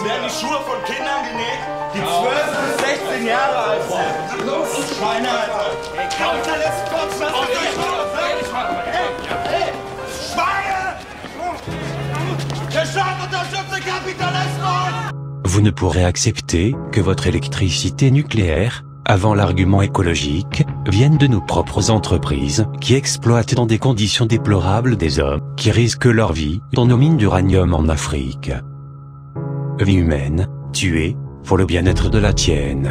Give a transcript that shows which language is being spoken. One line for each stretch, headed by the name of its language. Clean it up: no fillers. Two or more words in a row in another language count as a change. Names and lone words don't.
German: Werden die Schuhe von Kindern genäht, die 12 bis 16 Jahre alt sind. Los, Schweine, Alter! Kapitalist, Boxmann, Hey! Schweine! Der Staat unterstützt den Kapitalismus!
French: Vous ne pourrez accepter que votre électricité nucléaire, avant l'argument écologique, vienne de nos propres entreprises, qui exploitent dans des conditions déplorables des hommes, qui risquent leur vie, dans nos mines d'uranium en Afrique. Vie humaine, tuée, pour le bien-être de la tienne.